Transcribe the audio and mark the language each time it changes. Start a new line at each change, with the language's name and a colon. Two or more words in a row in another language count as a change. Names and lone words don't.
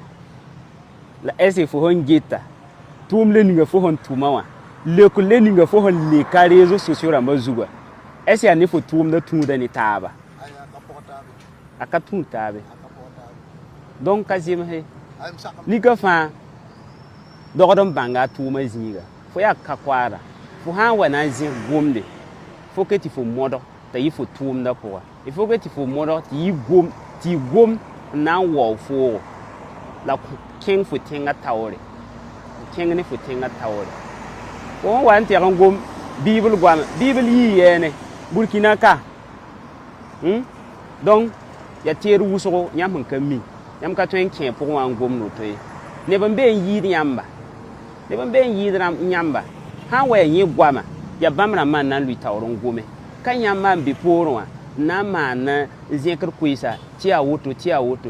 Mossi: la ɛsɛ fo sẽn geta tʋʋm le ninga fo sẽn tʋma wã lekl le ninga fo sẽn leka
French: réseaux sociaux
Mossi: rãmbã zugã ɛsɛ yaa ne fo tʋʋmda tũuda ne taaba a ka tũud taabe donc ka zemse nika fãa dogd n bãnga a tʋʋmã zĩiga fo yaa ka koaada fo sã n wa na n zẽk gomde fo ke tɩ fo modg t'a yi fo tʋʋmda pʋga
French: il faut que
Mossi: tɩ fo modg tɩ y gom n na n waoo foogo la kẽng fo tẽngã taoore kẽng ne fo tẽngã taoore fo sẽn wa n tɛg n gom biibl goama biibl yɩɩ yɛɛne burkina ka donc ya teer wʋsgo yãmb sẽn ka mi yãmb ka tõe n kẽ pʋgẽ wã n gomd woto ye neb n be n yɩɩd yãmba neb n be n yɩɩd yãmba sã n wa ya yẽ goama ya bãmb rãmbã n na n lʋɩ taoor n gome ka yãmbã n be poorẽ wã n na n maan zẽkr koeesa tɩ yaa woto tɩ yaa woto